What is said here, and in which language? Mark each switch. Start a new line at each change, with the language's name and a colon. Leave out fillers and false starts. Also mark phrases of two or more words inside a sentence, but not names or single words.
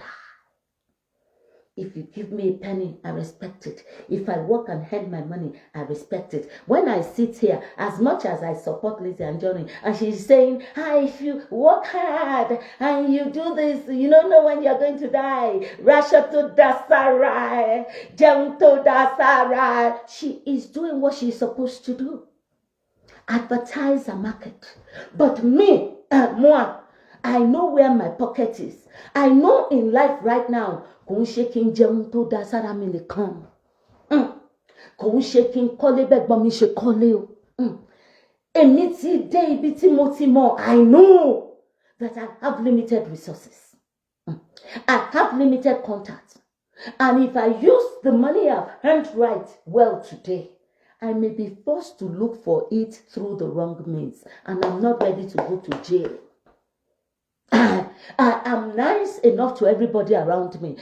English: If you give me a penny, I respect it. If I work and hand my money, I respect it. When I sit here, as much as I support Lizzie and Johnny, and she's saying, hi, if you work hard and you do this, you don't know when you're going to die. Rashato dasarai, Jemto dasarai. She is doing what she's supposed to do. Advertise a market. But me, moi, I know where my pocket is. I know in life right now,
Yoruba: kò ń ṣe kí n jẹun tó dá sára mi nìkan. Kò ń ṣe kí n kọ́lé bẹ́gbọ́n mi ṣe kọ́lé o. Èmi ti dé ibi tí mo ti mọ̀.
English: I know that I have limited resources. I have limited contacts. And if I use the money I've earned right well today, I may be forced to look for it through the wrong means. And I'm not ready to go to jail. I am nice enough to everybody around me.